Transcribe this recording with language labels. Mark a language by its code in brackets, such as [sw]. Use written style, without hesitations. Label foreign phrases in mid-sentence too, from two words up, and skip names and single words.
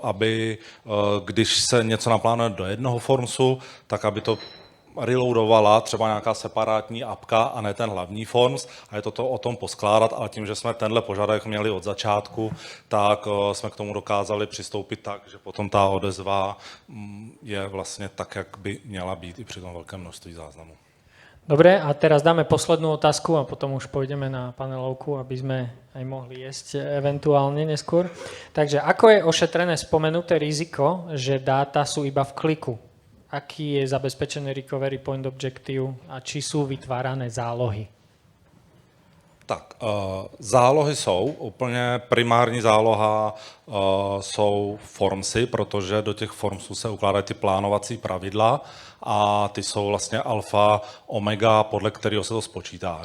[cs] Aby když se něco naplánuje do jednoho formsu, tak aby to reloadovala třeba nějaká separátní apka a ne ten hlavní forms a je to o tom poskládat, ale tím, že jsme tenhle požadavek měli od začátku, tak jsme k tomu dokázali přistoupit tak, že potom ta odezva je vlastně tak, jak by měla být i při tom velkém množství záznamů. [sk] Dobre, a teraz dáme poslednú otázku a potom už pôjdeme na panelovku, aby sme aj mohli jesť eventuálne neskôr. Takže ako je ošetrené spomenuté riziko, že dáta sú iba v kliku? Aký je zabezpečený [en] recovery point objective [sk] a či sú vytvárané zálohy? [cs] Tak, zálohy jsou, úplně primární záloha jsou formsy, protože do těch formsů se ukládají ty plánovací pravidla a ty jsou vlastně alfa, omega, podle kterého se to spočítá.